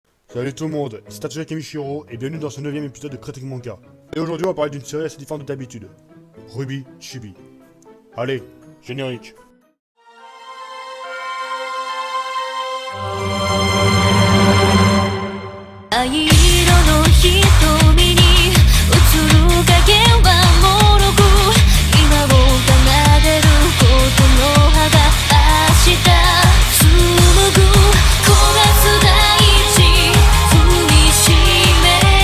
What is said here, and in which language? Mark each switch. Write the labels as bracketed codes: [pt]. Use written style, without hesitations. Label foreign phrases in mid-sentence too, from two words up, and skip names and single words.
[fr] Salut tout le monde, c'est Tatsuya Kamishiro et bienvenue dans ce 9ème épisode de Critique Manga. Et aujourd'hui on va parler d'une série assez différente de d'habitude. Ruby Chibi. Allez, générique. [ja] 藍色の瞳に映る影はもろく今を奏でることの葉が明日紡ぐ焦がす大地踏みしめ